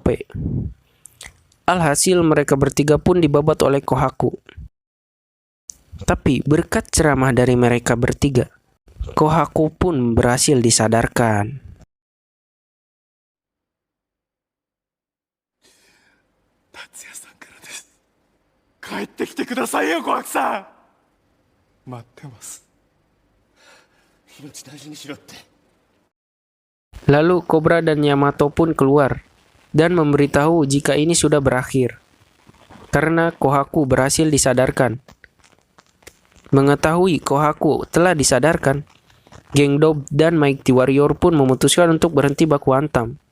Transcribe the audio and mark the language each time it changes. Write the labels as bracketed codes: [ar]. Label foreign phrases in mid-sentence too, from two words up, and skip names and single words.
[id] Alhasil mereka bertiga pun dibabat oleh Kohaku. Tapi berkat ceramah dari mereka bertiga, Kohaku pun berhasil disadarkan. [ja] Tatsuya-sanからです。帰ってきてくださいよ、Kohaku-san。待ってます。命大事にしろって。 [id] Lalu Cobra dan Yamato pun keluar dan memberitahu jika ini sudah berakhir, karena Kohaku berhasil disadarkan. Mengetahui Kohaku telah disadarkan, geng Dob dan Mighty Warrior pun memutuskan untuk berhenti baku hantam.